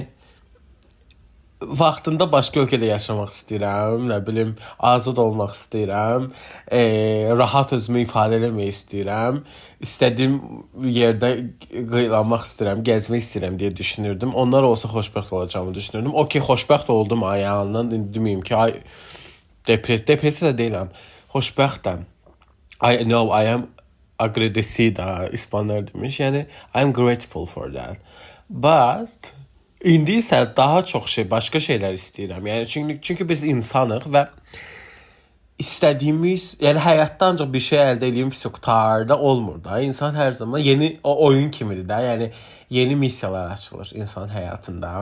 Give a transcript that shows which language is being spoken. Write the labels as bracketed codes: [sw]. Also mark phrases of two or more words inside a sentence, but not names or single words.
[az] Vaxtında başqa ölkədə yaşamaq istəyirəm, nə bilim, azad olmaq istəyirəm, rahat özümü ifadə etmək istəyirəm, istədiyim yerdə qıyılanmaq istəyirəm, gəzmək istəyirəm deyə düşünürdüm. Onlar olsa xoşbəxt olacağımı düşünürdüm. Okey, xoşbəxt oldum ayağından, deməyim ki, depresiya da deyiləm, xoşbəxtəm. [en] I am agradecida, [az] İspanlar demiş, yəni [en] I am grateful for that. [az] But İndi isə daha çox başqa şeylər istəyirəm. Yəni çünki biz insanıq və istədiyimiz, yəni həyatda ancaq bir şey əldə edeyim qurtarda olmur da. İnsan hər zaman yeni o oyun kimidir də. Yəni yeni missiyalar açılır insan həyatında.